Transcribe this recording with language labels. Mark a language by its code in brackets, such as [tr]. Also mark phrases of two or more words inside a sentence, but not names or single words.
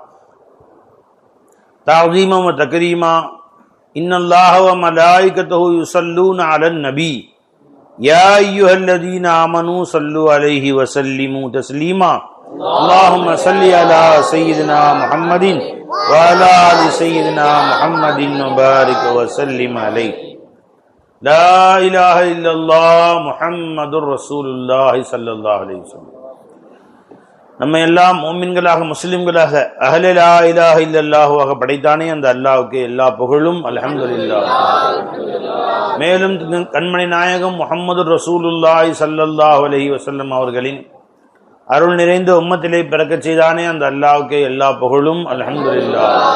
[ar] تعظيما وتكريما إن الله وملائكته يصلون على النبي يا أيها الذين آمنوا صلوا عليه وسلموا تسليما اللهم صل على سيدنا محمد وعلى آل سيدنا محمد وبارك وسلم عليه لا إله إلا الله محمد رسول الله صلى الله عليه وسلم. [ta] நம்ம எல்லாம் முஃமின்களாக முஸ்லிம்களாக [ar] أهل لا إله إلا الله [ta] படைத்தானே அந்த அல்லாஹ்வுக்கு எல்லா புகழும் அல்ஹம்துலில்லாஹ். மேலும் கண்மணி நாயகம் முஹம்மது ரசூலுல்லாஹி [ar] صلى الله عليه وسلم [ta] அவர்களின் அருள் நிறைந்த உம்மத்திலே பிறக்கச் செய்தானே அந்த அல்லாஹ்வுக்கு எல்லா புகழும் அல்ஹம்துலில்லாஹ்.